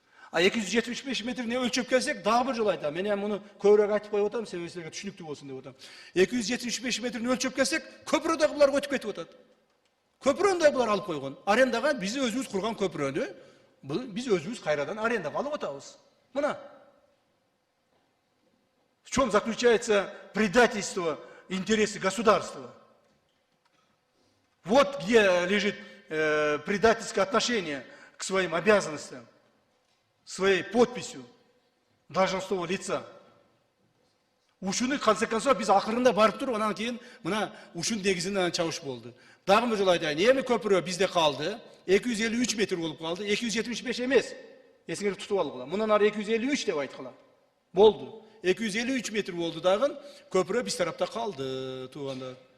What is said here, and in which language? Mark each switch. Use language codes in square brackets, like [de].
[ky] А 275 метрини өлчөп келсек, дагы бир жолу айтам. Мен муну көбүрөөк айтып коюп атам, себеби силерге түшүнүктүү болсун деп атам. 275 метрини өлчөп келсек, көпүрө дагы буларга өтүп кетип атат. Көпүрөнү да булар алып койгон. Арендага биз өзүбүз курган көпүрөнү биз өзүбүз кайрадан арендага алып атабыз. Мына. [ru] В чем заключается предательство интересы государства? Вот где лежит предательское отношение к своим обязанностям, своей подписью должностного лица. [ky] Ушуну [ru] конце концов [ky] биз акырында барып туруп, анан кийин мына ушун негизинен чабыш болду. Дагы бир жолу айтайын, эми көпүрө бизде калды, 253 метр болуп калды, 275 эмес. Эсиңерди тутуп алгыла. Мындан ары 253 деп айткыла. Болду. 253 метр болду дагы, көпүрө биз тарапта калды, туугандар.